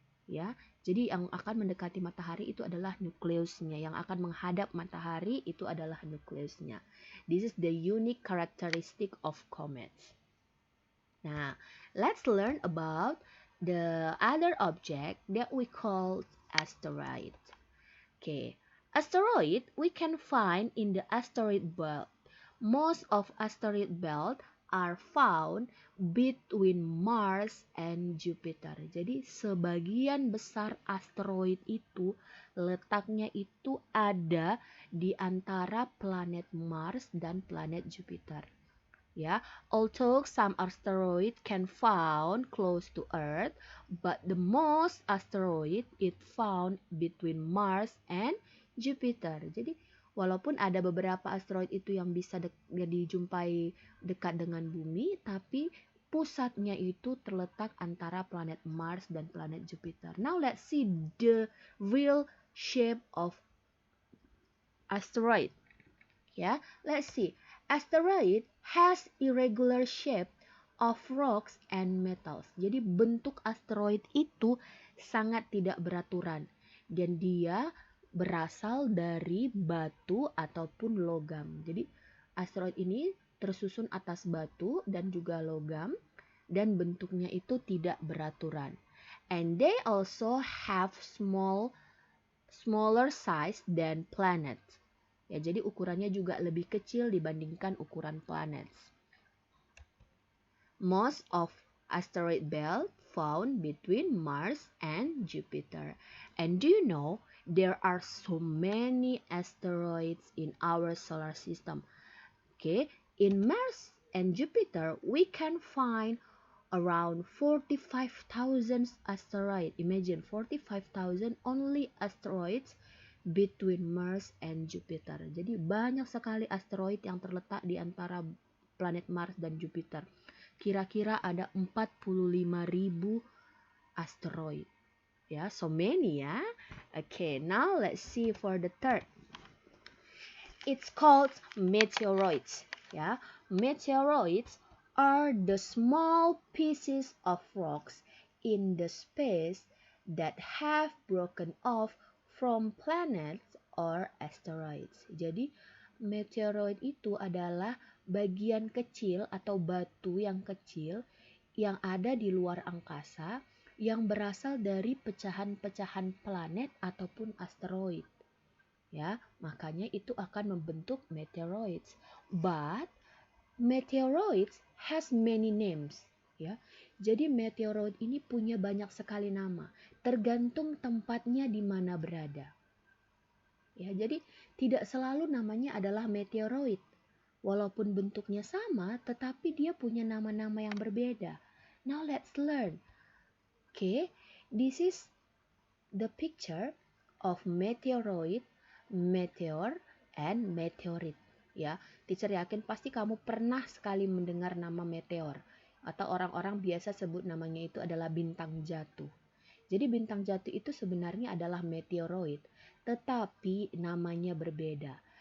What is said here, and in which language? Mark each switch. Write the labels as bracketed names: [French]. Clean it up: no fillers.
[Indonesian] Ya, jadi yang akan mendekati matahari itu adalah nukleusnya, yang akan menghadap matahari itu adalah nukleusnya. [English] This is the unique characteristic of comets. Nah, let's learn about the other object that we call asteroid. Okay, asteroid we can find in the asteroid belt. Most of asteroid belt are found between Mars and Jupiter. [Indonesian] Jadi sebagian besar asteroid itu letaknya itu ada di antara planet Mars dan planet Jupiter. [English] Yeah, although some asteroids can found close to Earth, but the most asteroid is found between Mars and Jupiter. [Indonesian] Jadi walaupun ada beberapa asteroid itu yang bisa dijumpai dekat dengan bumi, tapi pusatnya itu terletak antara planet Mars dan planet Jupiter. [English] Now let's see the real shape of asteroid. Yeah, let's see. Asteroid has irregular shape of rocks and metals. [Indonesian] Jadi bentuk asteroid itu sangat tidak beraturan dan dia berasal dari batu ataupun logam. Jadi asteroid ini tersusun atas batu dan juga logam dan bentuknya itu tidak beraturan. [English] And they also have smaller size than planets. [Indonesian] Ya, jadi ukurannya juga lebih kecil dibandingkan ukuran planets. [English] Most of asteroid belt found between Mars and Jupiter. And do you know there are so many asteroids in our solar system? Okay, in Mars and Jupiter we can find around 45,000 asteroids. Imagine 45,000 only asteroids between Mars and Jupiter. [Indonesian] Jadi banyak sekali asteroid yang terletak di antara planet Mars dan Jupiter. Kira-kira ada 45.000 asteroid. [English] Ya, so many ya. Okay, now let's see for the third. It's called meteoroids. Ya, meteoroids are the small pieces of rocks in the space that have broken off from planets or asteroids. [Indonesian] Jadi, meteoroid itu adalah bagian kecil atau batu yang kecil yang ada di luar angkasa yang berasal dari pecahan-pecahan planet ataupun asteroid. Ya, makanya itu akan membentuk meteoroids. [English] But meteoroids has many names, ya. [Indonesian] Jadi meteoroid ini punya banyak sekali nama, tergantung tempatnya di mana berada. Ya, jadi tidak selalu namanya adalah meteoroid. Walaupun bentuknya sama, tetapi dia punya nama-nama yang berbeda. [English] Now let's learn. Okay, this is the picture of meteoroid, meteor, and meteorit. [Indonesian] Ya, teacher yakin pasti kamu pernah sekali mendengar nama meteor atau orang-orang biasa sebut namanya itu adalah bintang jatuh. Jadi bintang jatuh itu sebenarnya adalah meteoroid, tetapi namanya berbeda.